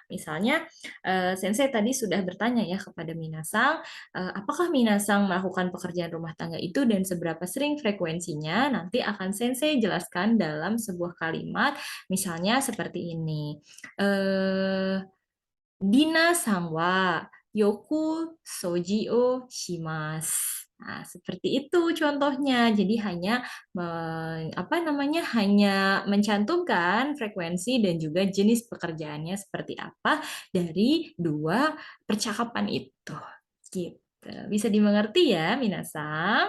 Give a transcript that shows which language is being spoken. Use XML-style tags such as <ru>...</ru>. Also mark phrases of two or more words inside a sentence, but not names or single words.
<id>Misalnya Sensei tadi sudah bertanya ya kepada Minasang, apakah Minasang melakukan pekerjaan rumah tangga itu dan seberapa sering frekuensinya? Nanti akan Sensei jelaskan dalam sebuah kalimat, misalnya seperti ini.</id> <ja>Dinaさんはよく掃除をします.</ja> <id>Nah, seperti itu contohnya. Jadi hanya hanya mencantumkan frekuensi dan juga jenis pekerjaannya seperti apa dari dua percakapan itu. Gitu. Bisa dimengerti ya, minasang?</id>